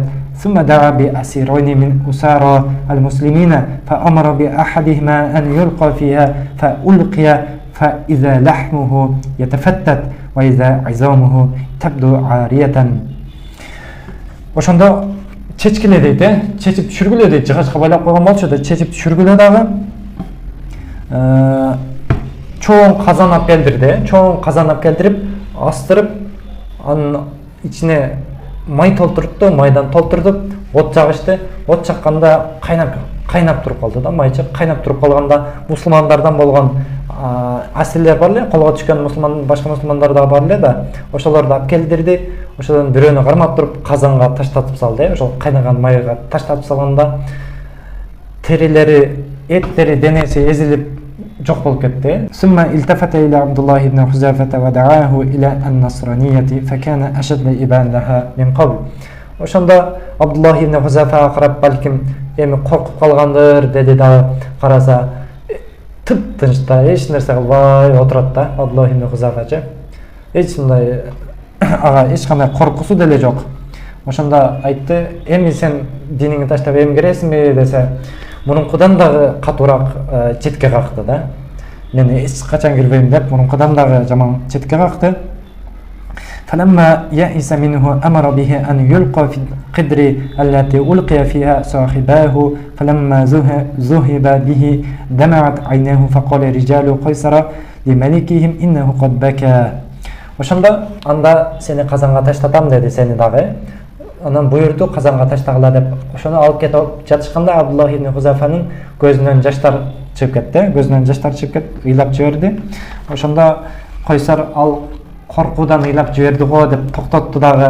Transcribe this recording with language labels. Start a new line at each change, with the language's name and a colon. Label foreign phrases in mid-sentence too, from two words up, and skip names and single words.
Arabic: ثم دعا بأسيرين من أسارى المسلمين فأمر بأحدهما أن يلقى فيها فألقي فإذا لحمه يتفتت وإذا عظامه تبدو عارية.
Kyrgyz: Ошондо чечкиле дейт, чечип түшүргүлө дейт, жыгачка байлап койгон болчу да чечип түшүргүлө дагы. Чоң казан алып келдирди, чоң казан алып келтирип, астырып, анын ичине май толтурду, майдан толтурдуп, от жагышты. От жакканда кайнап туруп калды да, майчы кайнап туруп калганда мусулмандардан болгон асирлер бар эле, колго түшкөн мусулман, башка мусулмандар да бар эле да, ошолорду алып келдирди. Ошодон бирөөнү кармап туруп казанга таштатып салды. Ошол кайнаган майга таштатып салганда терилери, эттери, денеси эзилип жок болуп кетти.
Arabic: ثم التفت إلى عبد الله بن حذافة ودعاه إلى النصرانية فكان أشد إباء لها من قبل.
Kyrgyz: Ошондо Абдуллах ибн Хузафага карап, балким эми коркуп калгандыр деди да, караса тып-тынч да, эч нерсе кылбай отурат да Абдуллах ибн Хузафачы. Эч мындай ага эч кандай коркусу деле жок. Ошондо айтты, эми сен диниңди таштап эми киресиңби десе, мурункудан дагы катуураак четке какты да. Мен эч качан кирбейм деп мурункудан дагы жаман четке какты.
Arabic: فلما يئس منه أمر به أن يلقى في القدر التي ألقي فيها صاحباه فلما ذهب به دمعت عيناه فقال رجال قيصر لملكهم إنه قد بكى.
Kyrgyz: Ошондо анда сени казанга таштатам деди, сени дагы. Анан буйрду казанга таштагыла деп. Ошону алып кетип жатышканда Абдуллах ибн Хузафанын көзүнөн жаштар чыгып кетти. Көзүнөн жаштар чыгып кетип ыйлап жиберди. Ошондо Кайсар ал коркуудан ыйлап жиберди го деп токтотту дагы.